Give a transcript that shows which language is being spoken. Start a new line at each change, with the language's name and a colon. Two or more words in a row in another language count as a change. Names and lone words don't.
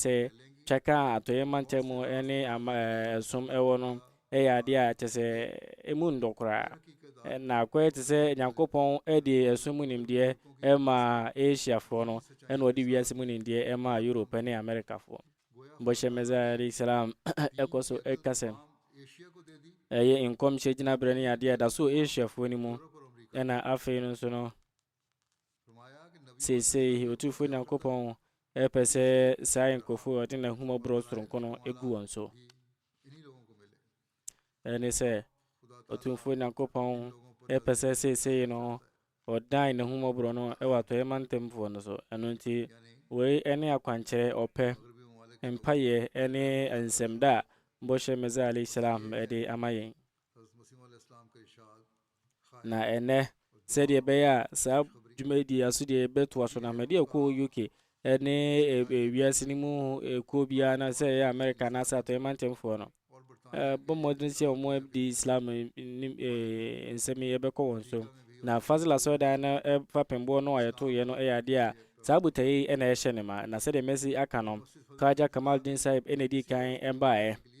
Akan: sɛ twɛka atɔyɛ mantam mu ne ɛsom ɛwɔ no ɛyɛ ade a kyɛ sɛ emu ndɔ koraa na akɔyɛ te sɛ Nyankopɔn ɛde ɛsom mu nimdeɛ ɛma Asiafoɔ no ɛna ɔde wiase mu nimdeɛ ɛma Europe ne Americafoɔ mbɔhyɛ mɛza
Arabic: عليه السلام
Akan: ɛkɔ so ɛkasɛ ɛyɛ nkɔmhyɛ gyinaberɛ ne adeɛ a da so Asiafoɔ no mu ɛna afei no nso no seesei Otumfoɔ Nyankopɔn ɛpɛ sɛ saa nkurɔfoɔ ɔde n'ahumɔborɔ soronko no ɛgu wɔn so ɛne sɛ Otumfoɔ Nyankopɔn ɛpɛ sɛ seesei no ɔdan n'ahumɔborɔ no ɛwɔ atɔyɛ mantamfoɔ no so ɛno nti wei ɛne akwankyerɛ ɔpɛ mpayɛ ɛne nsɛmda a mbɔhyɛ mɛza
Arabic: عليه السلام
Akan: ɛde ama yɛn na ɛnɛ sɛdeɛ ɛbɛyɛ a saa dwumadi aso deɛ ɛbɛtoa so na mɛde ɛkɔ UK ɛne wiase no mu ɛkɔ biara na sɛ ɛyɛ America na sɛ atɔyɛ mantamfoɔ no bɔmmɔden sɛ ɔmo de Islam nsɛm yi ɛbɛkɔ wɔn so na Fazil Asɔredan no ɛfa pɛmbɔ no a yɛtoyɛ no ɛyɛ adeɛ a saa botayi ɛna ɛhyɛ ne ma na sɛdeɛ Messi aka no Kaja Kamaldeen Sahib ɛna di kan ɛmbaeɛ